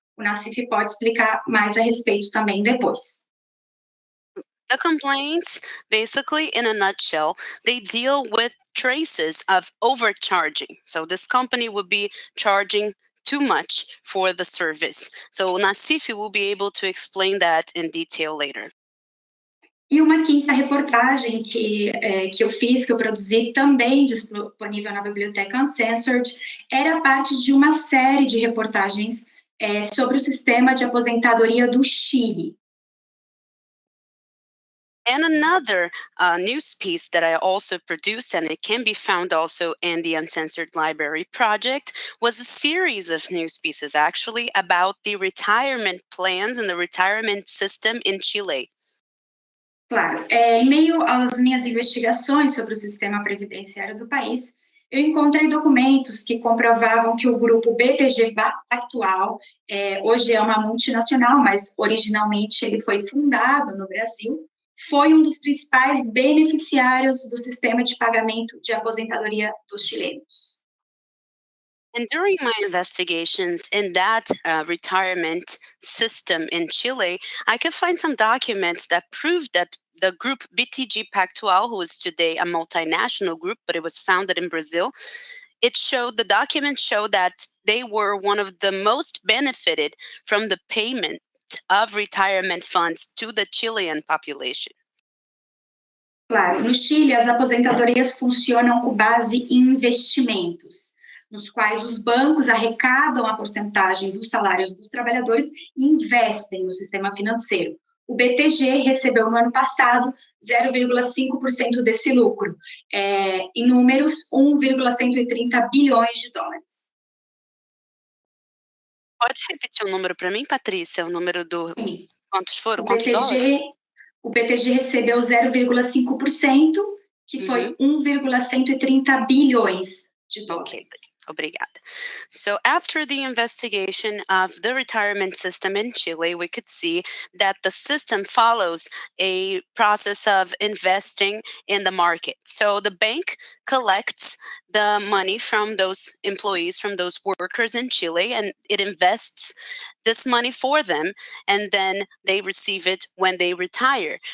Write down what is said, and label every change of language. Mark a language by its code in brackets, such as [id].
[pt] O Nassif pode explicar mais a respeito também depois. [en] The complaints, basically, in a nutshell, they deal with traces of overcharging. So this company would be charging too much for the service. So Nassif will be able to explain that in detail later. [pt] E uma quinta reportagem que eu fiz, que eu produzi, também disponível na biblioteca Uncensored, era parte de uma série de reportagens sobre o sistema de aposentadoria do Chile. [en] And another news piece that I also produced, and it can be found also in the Uncensored Library project, was a series of news pieces, actually, about the retirement plans and the retirement system in Chile. [pt] Claro, em meio às minhas investigações sobre o sistema previdenciário do país, eu encontrei documentos que comprovavam que o grupo BTG Pactual, hoje é uma multinacional, mas originalmente ele foi fundado no Brasil, foi um dos principais beneficiários do sistema de pagamento de aposentadoria dos chilenos. [en] And during my investigations in that retirement system in Chile, I could find some documents that proved that the group BTG Pactual, who is today a multinational group, but it was founded in Brazil, the documents show that they were one of the most benefited from the payment of retirement funds to the Chilean population. [pt] Claro, no Chile, as aposentadorias funcionam com base em investimentos, nos quais os bancos arrecadam a porcentagem dos salários dos trabalhadores e investem no sistema financeiro. O BTG recebeu no ano passado 0,5% desse lucro, em números, 1,130 bilhões de dólares. Pode repetir o número para mim, Patrícia? O número do... Sim. Quantos foram? Quantos dólares? O BTG recebeu 0,5%, que foi 1,130 bilhões de dólares. [en] Okay. [pt] Obrigada. [en] So after the investigation of the retirement system in Chile, we could see that the system follows a process of investing in the market. So the bank collects the money from those employees, from those workers in Chile, and it invests this money for them, and then they receive it when they retire.